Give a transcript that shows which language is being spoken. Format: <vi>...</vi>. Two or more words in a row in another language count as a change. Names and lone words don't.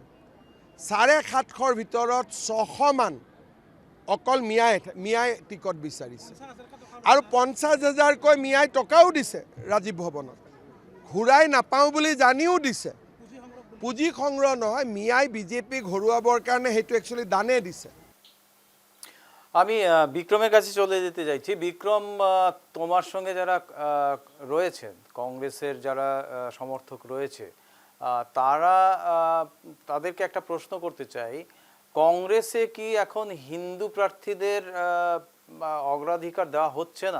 <as>750ৰ ভিতৰত 600 মান অকল মিয়াই টিকট বিচাৰিছে, আৰু 50,000কৈ মিয়াই টকাও দিছে ৰাজীৱ ভৱনত, ঘূৰাই নাপাওঁ বুলি জানিও দিছে। পুঁজি সংগ্ৰহ নহয়, মিয়াই বিজেপিক হৰুৱাবৰ কাৰণে সেইটো একচুৱেলি দানে দিছে।</as> <bn>আমি বিক্রমের কাছে চলে যেতে চাইছি। বিক্রম, তোমার সঙ্গে যারা রয়েছেন, কংগ্রেসের যারা সমর্থক রয়েছে, তাদেরকে একটা প্রশ্ন করতে চাই, কংগ্রেসে কি এখন হিন্দু প্রার্থীদের অগ্রাধিকার দেওয়া হচ্ছে না?</bn>